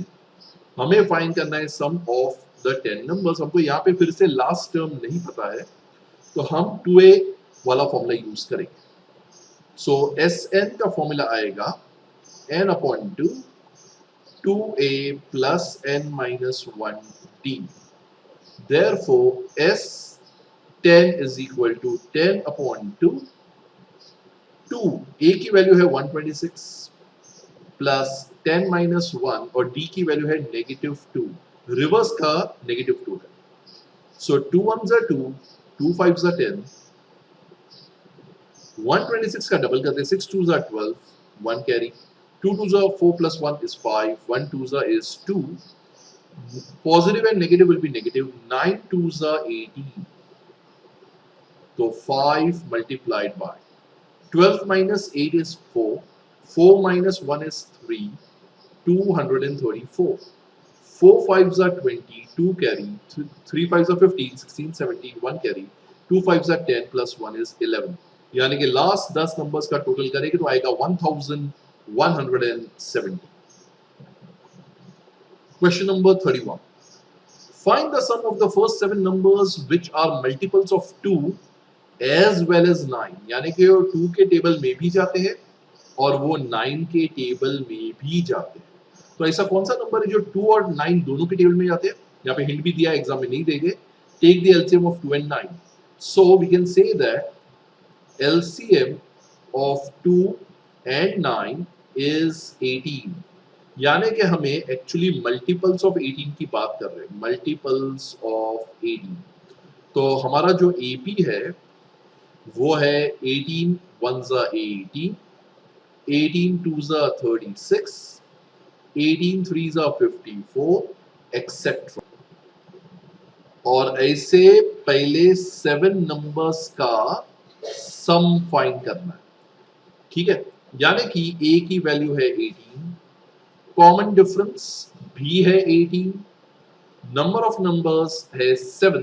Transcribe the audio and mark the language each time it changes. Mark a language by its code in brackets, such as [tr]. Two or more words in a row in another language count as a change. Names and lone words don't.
[hi] हमें फाइंड करना है [en] sum of the 10 numbers. [hi] हमको यहाँ पे फिर से [en] last term [hi] नहीं पता है तो हम 2a वाला [en] formula use [hi] करेंगे. सो Sn का फॉर्मूला आएगा [en] n upon 2 2a plus n minus 1d. Therefore S10 is equal to 10 upon 2. [hi] 2 a की वैल्यू है 126 प्लस 10 माइनस 1 और d की वैल्यू है -2. रिवर्स का -2 है. सो [en] 2 1s are 2, 2 5s are 10. [hi] 126 का डबल करते हैं, [en] 6 2s are 12, [hi] 1 कैरी. [en] 2 2s are 4 plus 1 is 5, 1 2s are is 2. Positive and negative will be negative. 9 2s are 18. So 5 multiplied by 12 minus 8 is 4. 4 minus 1 is 3. 234. 4 5s are 20. 2 carry. 3 5s are 15. 16 17. 1 carry. 2 5s are 10 plus 1 is 11. [hi] यानी कि लास्ट 10 नंबर्स का टोटल करेंगे तो आएगा 1170. [en] Question number 31. Find the sum of the first 7 numbers which are multiples of 2 as well as 9. [hi] यानी कि वो 2 के टेबल में भी जाते हैं और वो 9 के टेबल में भी जाते हैं. तो ऐसा कौन सा नंबर है जो 2 और 9 दोनों के टेबल में जाते हैं? यहाँ पे हिंट भी दिया, एग्जाम में नहीं देंगे. [en] Take the LCM of 2 and 9. So we can say that LCM of 2 and 9 is 18. [hi] यानी कि हमें [en] actually multiples of 18 [hi] की बात कर रहे हैं. [en] multiples of 18. [hi] तो हमारा जो AP है वो है [en] 18 1s are 18, 18 2s are 36, 18 3s are 54, [hi] एक्सेट्रा. और ऐसे पहले 7 नंबर्स का [en] sum find [hi] करना है. ठीक है, यानी कि A की वैल्यू है 18, [en] common difference [hi] भी है 18, [en] number of numbers [hi] है 7.